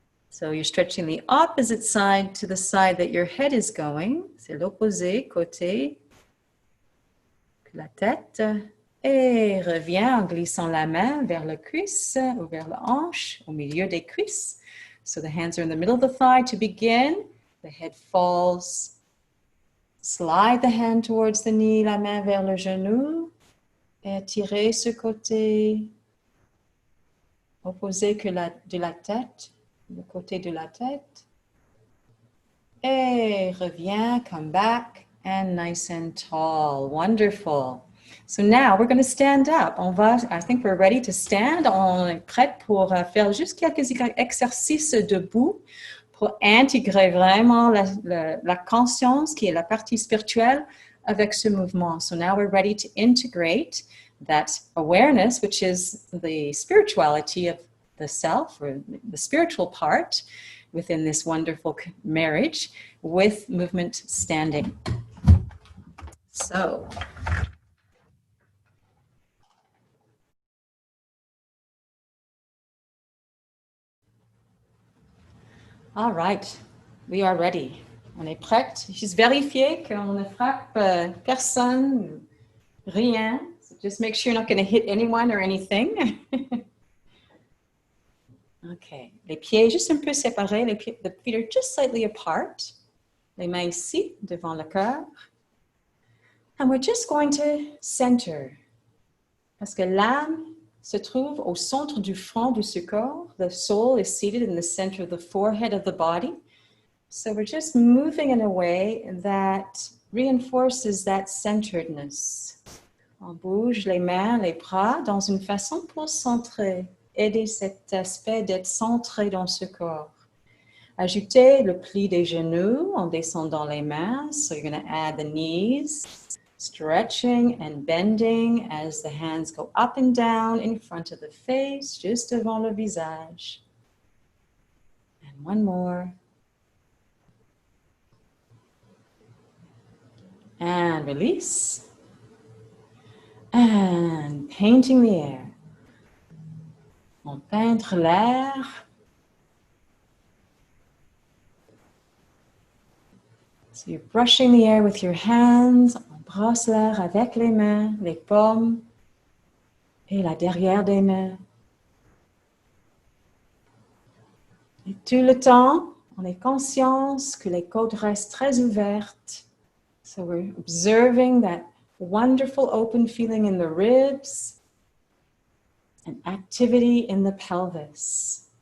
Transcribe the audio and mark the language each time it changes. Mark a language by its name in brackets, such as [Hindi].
[English] So you're stretching the opposite side to the side that your head is going. [French] C'est l'opposé, côté. La tête. Et reviens en glissant la main vers le cuisse ou vers la hanche, au milieu des cuisses. [English] So the hands are in the middle of the thigh to begin. The head falls. Slide the hand towards the knee, [French] la main vers le genou. Et étirez ce côté. Opposé que de la tête, le côté de la tête. Et reviens, [English] come back, and nice and tall. Wonderful. So now we're going to stand up. I think we're ready to stand. [French] On est prêt pour faire juste quelques exercices debout pour intégrer vraiment la conscience qui est la partie spirituelle avec ce mouvement. [English] So now we're ready to integrate that awareness, which is the spirituality of the self or the spiritual part within this wonderful marriage with movement standing. So all right, we are ready. [French] On est prête. Juste vérifier qu'on ne frappe personne, rien. [English] So just make sure you're not going to hit anyone or anything. Okay. [French] Les pieds juste un peu séparés. [English] The feet are just slightly apart. [French] Les mains ici, devant le cœur. [English] And we're just going to center. [French] Parce que l'âme se trouve au centre du front de ce corps. [English] The soul is seated in the center of the forehead of the body. So we're just moving in a way that reinforces that centeredness. [French] On bouge les mains, les bras dans une façon pour centrer, aider cet aspect d'être centré dans ce corps. Ajoutez le pli des genoux en descendant les mains. [English] So you're going to add the knees. Stretching and bending as the hands go up and down in front of the face, [French] juste devant le visage. [English] And one more. And release. And painting the air. [French] On peintre l'air. [English] So you're brushing the air with your hands. [French] On brosse l'air avec les mains, les paumes et la derrière des mains. Et tout le temps, on est conscience que les côtes restent très ouvertes. [English] So we're observing that wonderful open feeling in the ribs and activity in the pelvis.